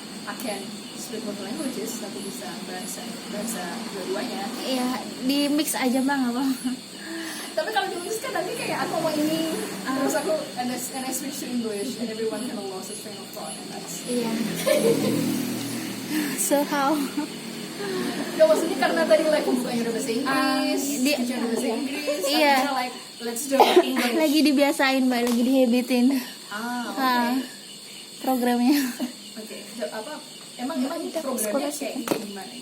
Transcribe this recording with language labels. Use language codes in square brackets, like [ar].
[en] I can speak both languages. [id] Aku bisa bahasa dua-duanya. Iya, di mix aja bang apa? Tapi kalau ditulis kan nanti kayak aku mau ini, terus aku [en] and I switch to English and everyone kind of lost its train of thought and that's. [id] Iya. [en] So how? [id] Gak, maksudnya karena tadi like pembukanya udah bahasa Inggris, teacher udah bahasa Inggris, Iya. akhirnya [en] like let's do it English. [id] Lagi dibiasain mbak, lagi dihabitin. Oke. Programnya. Oke. Apa? Emang programnya kayak gimana?